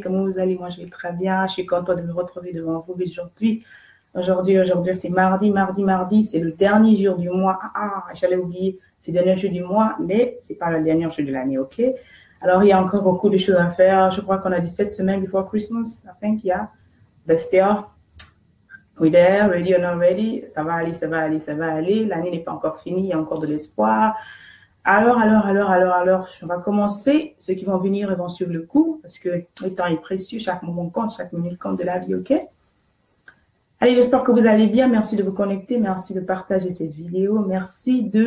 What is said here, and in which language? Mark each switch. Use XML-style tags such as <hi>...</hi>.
<fr>Comment vous allez? Moi, je vais très bien. Je suis contente de me retrouver devant vous aujourd'hui. Aujourd'hui, c'est mardi, c'est le dernier jour du mois. J'allais oublier, c'est le dernier jour du mois, mais c'est pas le dernier jour de l'année, OK? Alors, il y a encore beaucoup de choses à faire. Je crois qu'on a dit 7 semaines</fr> <en>before Christmas. I think, yeah. But still, we're there, ready or not ready.</en> <fr>Ça va aller, ça va aller, ça va aller. L'année n'est pas encore finie, il y a encore de l'espoir. Alors, on va commencer. Ceux qui vont venir, ils vont suivre le coup parce que le temps est précieux. Chaque moment compte, chaque minute compte de la vie, OK? Allez, j'espère que vous allez bien. Merci de vous connecter. Merci de partager cette vidéo. Merci</fr>